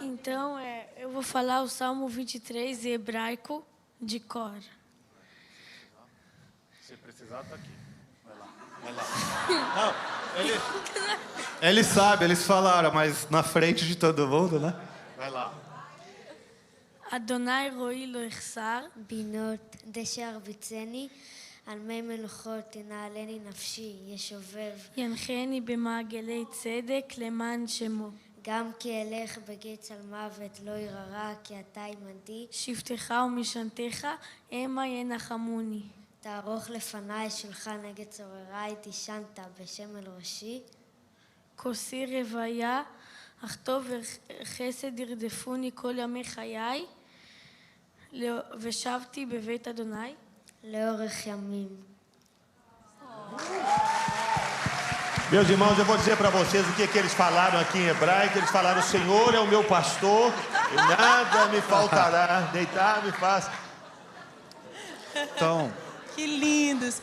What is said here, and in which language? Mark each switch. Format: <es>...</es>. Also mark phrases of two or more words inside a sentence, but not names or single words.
<pt>Então, eu vou falar o Salmo 23 em hebraico de cor. Se precisar, está aqui. Vai lá. Não, eles sabem, eles falaram, mas na frente de todo mundo, né? Vai lá.</pt> <he>אדוני רועי לא יחסר, בינות דשא ירביצני, על מי מנוחות תנעלני נפשי, ישובב. ינחני במעגלי צדק למען שמו. גם כי אלך בגיא צלמוות לא ירא, כי אתה עמדי. שבטך ומשענתך המה ינחמוני. תערוך לפניי שולחן נגד צורריי, תישנת בשם אל ראשי. כוסי רוויה, אך טוב וחסד ירדפוני כל ימי חיי, ושבתי בבית אדוני. לאורך ימים.</he> <pt>Meus irmãos, eu vou dizer para vocês o que eles falaram aqui em hebraico. Eles falaram: o Senhor é o meu pastor, e nada me faltará. Deitar me faz. Então... Que lindos.</pt>